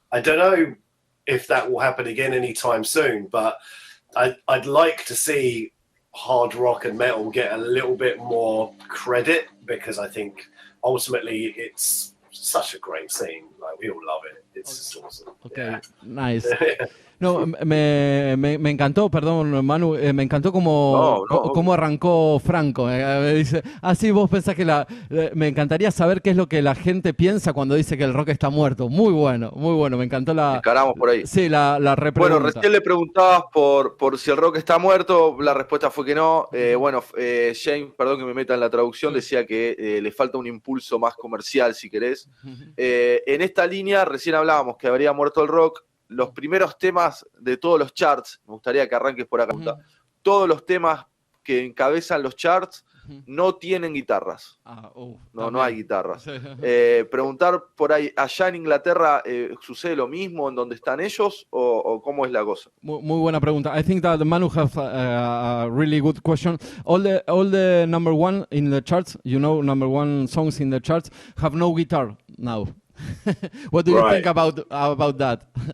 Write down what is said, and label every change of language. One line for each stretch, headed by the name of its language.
English: I don't know if that will happen again anytime soon, but I'd like to see hard rock and metal get a little bit more credit, because I think ultimately it's such a great scene. Like, we all love it. It's just awesome. Okay, yeah. Nice.
Spanish: No, me encantó, perdón, Manu, me encantó cómo arrancó Franco. Dice, sí, vos pensás que me encantaría saber qué es lo que la gente piensa cuando dice que el rock está muerto. Muy bueno, me encantó la... Encaramos por ahí. Sí, la repregunta. Bueno, recién le preguntabas por si el rock está muerto, la respuesta fue que no. James, perdón que me meta en la traducción, decía que le falta un impulso más comercial, si querés. En esta línea, recién hablábamos que habría muerto el rock. Los primeros temas de todos los charts, me gustaría que arranques por acá, todos los temas que encabezan los charts no tienen guitarras. No hay guitarras. Preguntar por ahí, ¿allá en Inglaterra sucede lo mismo en donde están ellos o cómo es la cosa? Muy buena pregunta.
English: I think that Manu has a really good question. All the number one in the charts, number one songs in the charts have no guitar now. What do you think about that?